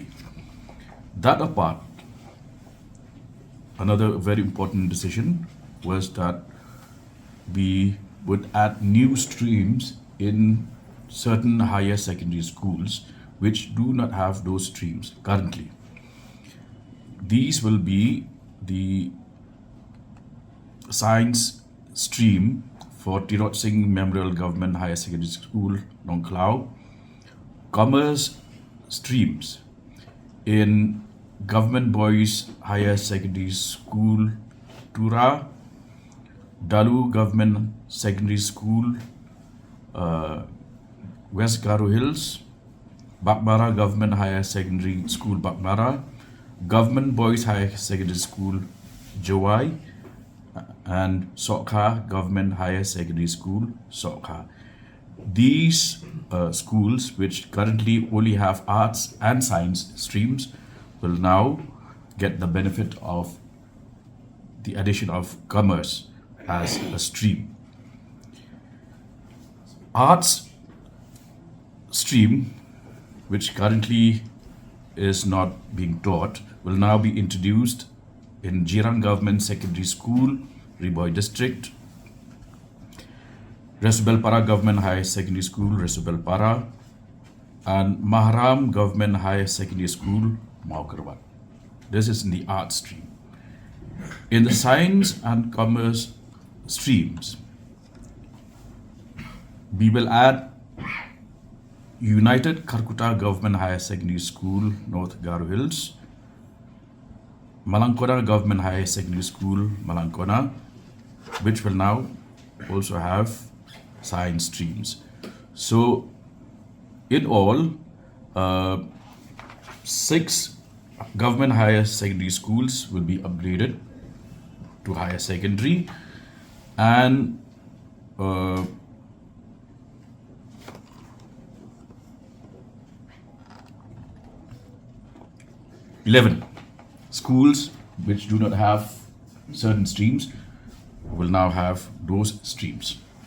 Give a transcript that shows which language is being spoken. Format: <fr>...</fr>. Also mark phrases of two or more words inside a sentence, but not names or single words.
<en>That apart, another very important decision was that we would add new streams in certain higher secondary schools which do not have those streams currently. These will be the science stream for Tirot Singh Memorial Government Higher Secondary School, Nong Klau, commerce streams in Government Boys Higher Secondary School, Tura, Dalu Government Secondary School, West Garo Hills, Bakmara Government Higher Secondary School, Bakmara, Government Boys Higher Secondary School, Jawai, and Sokha Government Higher Secondary School, Sokha. These schools, which currently only have arts and science streams, will now get the benefit of the addition of commerce as a stream. Arts stream, which currently is not being taught, will now be introduced in Jirang Government Secondary School, Riboy District, Resubelpara Government Higher Secondary School, Resubelpara, and Mahram Government Higher Secondary School, Maukarwat. This is in the art stream. In the science and commerce streams, we will add United Karkuta Government Higher Secondary School, North Garo Hills, Malangkona Government Higher Secondary School, Malangkona, which will now also have science streams. So, in all, 6 government higher secondary schools will be upgraded to higher secondary, and 11 schools which do not have certain streams will now have those streams.</en>